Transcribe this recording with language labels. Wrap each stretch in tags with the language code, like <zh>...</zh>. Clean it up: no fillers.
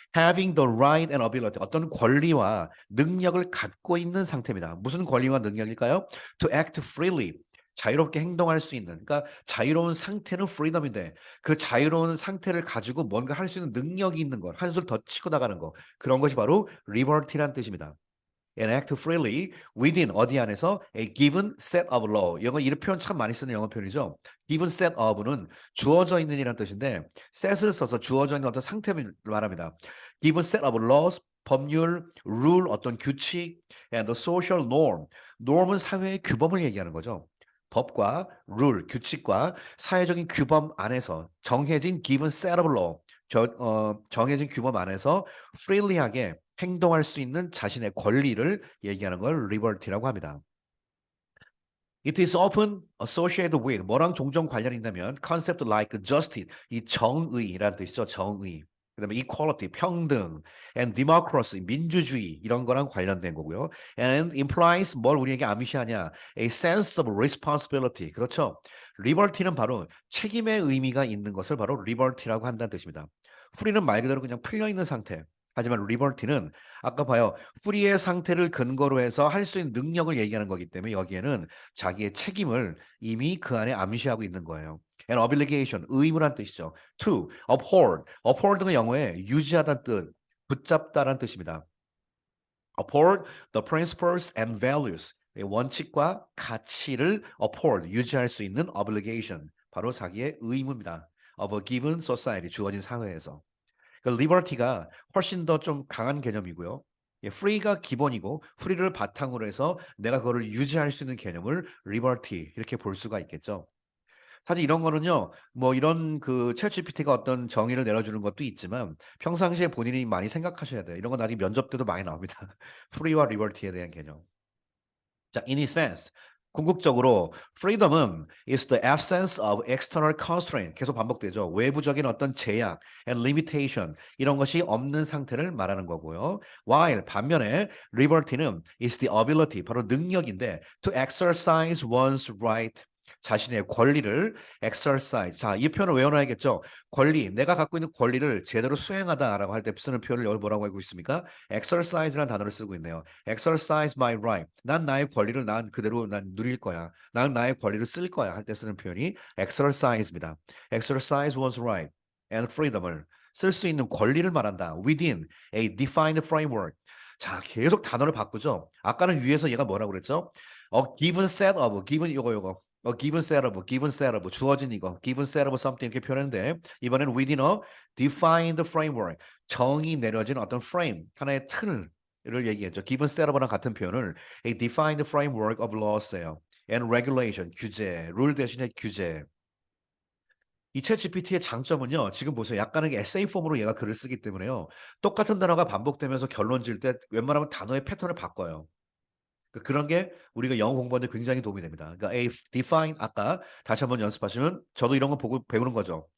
<en>having the right and ability</en> <ko>어떤 권리와 능력을 갖고 있는 상태입니다. 무슨 권리와 능력일까요?</ko> <en>to act freely</en> <ko>자유롭게 행동할 수 있는 그러니까 자유로운 상태는 freedom인데 그 자유로운 상태를 가지고 뭔가 할 수 있는 능력이 있는 것, 한술 더 치고 나가는 것 그런 것이 바로 liberty라는 뜻입니다.</ko> <en>and act freely within</en> <ko>어디 안에서</ko> <en>a given set of law.</en> <ko>영어 이 표현 참 많이 쓰는 영어 표현이죠. given set of는 주어져 있는 이라는 뜻인데 set을 써서 주어져 있는 어떤 상태를 말합니다.</ko> <en>given set of laws</en> <ko>법률,</ko> <en>rule</en> <ko>어떤 규칙</ko> <en>and the social norm.</en> <ko>norm은 사회의 규범을 얘기하는 거죠. 법과 rule 규칙과 사회적인 규범 안에서 정해진</ko> <en>given set of law</en> <ko>정해진 규범 안에서 freely하게 행동할 수 있는 자신의 권리를 얘기하는 걸 liberty라고 합니다.</ko> <en>It is often associated with</en> <ko>뭐랑 종종 관련이 있냐면</ko> <en>concept like justice</en> <ko>이 정의라는 뜻이죠. 정의. 그다음에 equality 평등 and democracy 민주주의 이런 거랑 관련된 거고요.</ko> <en>And implies</en> <ko>뭘 우리에게 암시하냐?</ko> <en>A sense of responsibility.</en> <ko>그렇죠. liberty는 바로 책임의 의미가 있는 것을 바로 liberty라고 한다는 뜻입니다. free는 말 그대로 그냥 풀려 있는 상태. 하지만 liberty는 아까 봐요. free의 상태를 근거로 해서 할 수 있는 능력을 얘기하는 거기 때문에 여기에는 자기의 책임을 이미 그 안에 암시하고 있는 거예요. And obligation, 의무란 뜻이죠.</ko> <en>To, uphold.</en> <ko>uphold는 영어에 유지하다는 뜻, 붙잡다라는 뜻입니다.</ko> <en>uphold the principles and values.</en> <ko>원칙과 가치를</ko> <en>uphold,</en> <ko>유지할 수 있는</ko> <en>obligation.</en> <ko>바로 자기의 의무입니다.</ko> <en>of a given society, 주어진 사회에서.</en> <ko>그 liberty가 훨씬 더 좀 강한 개념이고요. 예, free가 기본이고 free를 바탕으로 해서 내가 그거를 유지할 수 있는 개념을 liberty 이렇게 볼 수가 있겠죠. 사실 이런 거는요. 뭐 이런 그 챗GPT가 어떤 정의를 내려주는 것도 있지만 평상시에 본인이 많이 생각하셔야 돼요. 이런 건 나중에 면접 때도 많이 나옵니다. free와 liberty에 대한 개념.</ko> <en>자, in a sense.</en> <ko>궁극적으로</ko> <en>freedom은 is the absence of external constraint.</en> <ko>계속 반복되죠. 외부적인 어떤 제약</ko> <en>and limitation</en> <ko>이런 것이 없는 상태를 말하는 거고요.</ko> <en>While</en> <ko>반면에</ko> <en>liberty는 is the ability</en> <ko>바로 능력인데</ko> <en>to exercise one's right</en> <ko>자신의 권리를</ko> <en>exercise.</en> <ko>자, 이 표현을 외워놔야겠죠. 권리, 내가 갖고 있는 권리를 제대로 수행하다라고 할 때 쓰는 표현을 여기 뭐라고 알고 있습니까? exercise라는 단어를 쓰고 있네요.</ko> <en>exercise my right.</en> <ko>난 나의 권리를 난 그대로 난 누릴 거야. 난 나의 권리를 쓸 거야 할 때 쓰는 표현이 exercise입니다.</ko> <en>exercise one's right and freedom</en> <ko>을 쓸 수 있는 권리를 말한다.</ko> <en>within a defined framework.</en> <ko>자, 계속 단어를 바꾸죠. 아까는 위에서 얘가 뭐라고 그랬죠? given set of, given 요거. given set of, 주어진 이거, given set of something 이렇게 표현했는데 이번에는</ko> <en>within a defined framework,</en> <ko>정의 내려진 어떤 frame, 하나의 틀을 얘기했죠.</ko> <en>given set of</en> <ko>랑 같은 표현을</ko> <en>a defined framework of laws예요.</en> <ko>and regulation, 규제, 룰 대신에 규제. 이 챗GPT의 장점은요. 지금 보세요. 약간의 에세이 폼으로 얘가 글을 쓰기 때문에요. 똑같은 단어가 반복되면서 결론 지을 때 웬만하면 단어의 패턴을 바꿔요. 그런 게 우리가 영어 공부하는 데 굉장히 도움이 됩니다. 그러니까 a define 아까 다시 한번 연습하시면 저도 이런 거 보고 배우는 거죠.</ko>